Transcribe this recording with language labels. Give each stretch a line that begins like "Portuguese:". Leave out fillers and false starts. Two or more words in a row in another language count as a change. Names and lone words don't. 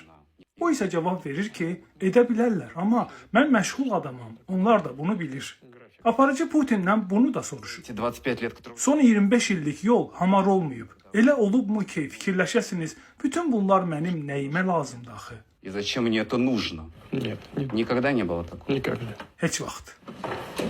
Azerbaijani: O isə cavab verir ki, edə bilərlər, amma mən məşğul adamam, onlar da bunu bilir. Aparıcı Putindən bunu da soruşur. Son 25 illik yol hamar olmayıb. Elə olubmu ki, fikirləşəsiniz, bütün bunlar mənim nəyimə lazımdır axı?
Russian: И зачем мне это нужно? Нет, Никогда не было такого. никогда.
Azerbaijani: Heç vaxt.